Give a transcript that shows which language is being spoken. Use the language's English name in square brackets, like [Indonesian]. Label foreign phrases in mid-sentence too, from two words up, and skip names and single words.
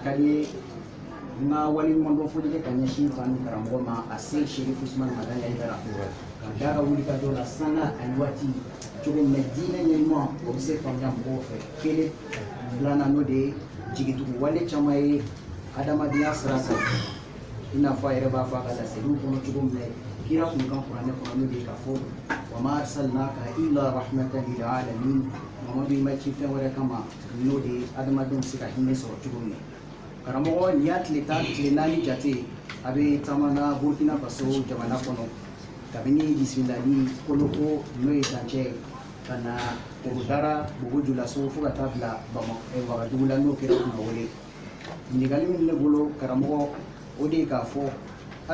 [Bambara] ka di ye n ka waleɲuman dɔn foli kɛ ka ɲɛsin fa ni karamɔgɔ ma a Seyid Sherif Usmani Madani Hayidara ka d'a ka wulikajɔ la sanga ani waati cogo min na diinɛ ɲɛɲuman o bɛ se faamuya mɔgɔw fɛ kelen filanan n'o de ye jigitugu wale caman ye adamadenya sira kan i n'a fɔ a yɛrɛ b'a fɔ a ka laseliw kɔnɔ cogo min na kira kun kan kuranɛ kɔnɔ n'o de ye k'a fɔ [Arabic] وما أرسلناك إلا رحمة للعالمين [Bambara] Mamadu i ma ci fɛn wɛrɛ kama n'o de ye adamadenw bɛ se ka hinɛ sɔrɔ cogo min na karamɔgɔ nin y'a tile 10 tile 4 jate a bɛ taama na Burkina Faso jamana kɔnɔ kabini bisimilali koloko n'o ye dancɛ ka na Korokara Bogojulaso fo ka taa bila Wagadugu la n'o kɛra Kunnawolo ɲininkali min ne bolo karamɔgɔ o de ye k'a fɔ a